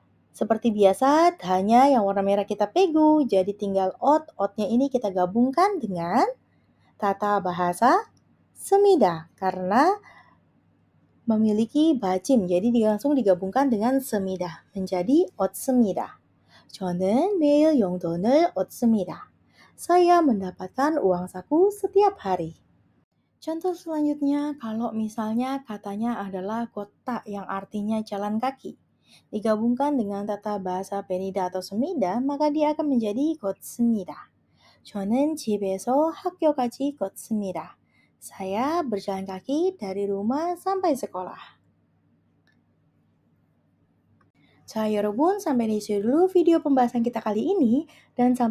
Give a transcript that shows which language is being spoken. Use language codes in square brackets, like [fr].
[id] Seperti biasa, hanya yang warna merah kita pegu, jadi tinggal otnya ini kita gabungkan dengan tata bahasa semida karena memiliki bajim, jadi langsung digabungkan dengan semida menjadi 얻습니다. [ko] 저는 매일 용돈을 얻습니다. [id] Saya mendapatkan uang saku setiap hari. Contoh selanjutnya, kalau misalnya katanya adalah kota yang artinya jalan kaki, digabungkan dengan tata bahasa penida atau semida, maka dia akan menjadi 걷습니다. [ko] 저는 집에서 학교까지 걷습니다. [id] Saya berjalan kaki dari rumah sampai sekolah. [ko] 자, 여러분, [id] sampai di sini dulu video pembahasan kita kali ini, dan sampai